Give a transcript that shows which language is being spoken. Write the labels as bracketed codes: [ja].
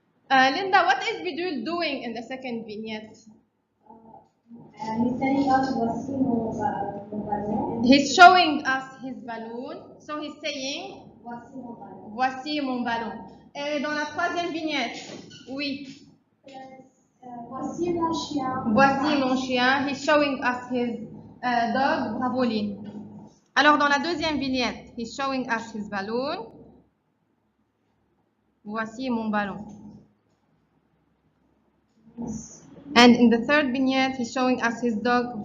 [en] Linda, what is Bidule doing in the second vignette? He's telling us [fr] voici mon ballon. [en] He's showing us his balloon. So he's saying [fr] Voici mon ballon. voici mon ballon. Et dans la troisième vignette, oui. Voici mon chien. Voici mon chien. [en] He's showing us his dog, Bravoline. [fr] Alors dans la deuxième vignette, [en] he's showing us his balloon. [fr] Voici mon ballon. [en] And in the third vignette, he's showing us his dog.